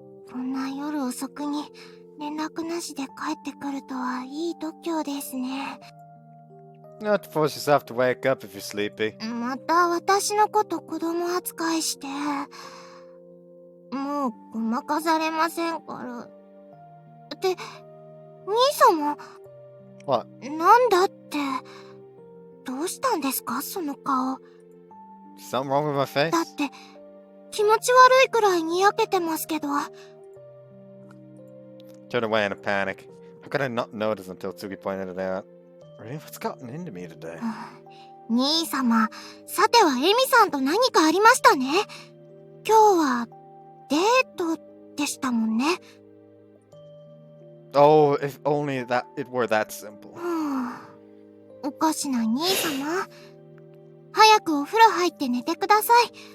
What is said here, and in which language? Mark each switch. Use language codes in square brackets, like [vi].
[ja] こんな夜遅くに連絡なしで帰ってくるとはいい度胸ですね。 [en] Not to force yourself to wake up if you're sleepy. [ja] また私のこと子供扱いして。もうごまかされませんから。って、兄様。 [en] What? [ja] なんだって。どうしたんですか、その顔。 [en] Something wrong with my face? [ja] だって、気持ち悪いくらいにやけてますけど。 [en] Turned away in a panic. How could I not notice until Tsuki pointed it out? Really? What's gotten into me today? [ja] 兄様、さてはエミさんと何かありましたね。今日は、デートでしたもんね。 [en] Oh, if only that it were that simple. [ja] おかしな兄様。早くお風呂入って寝てください。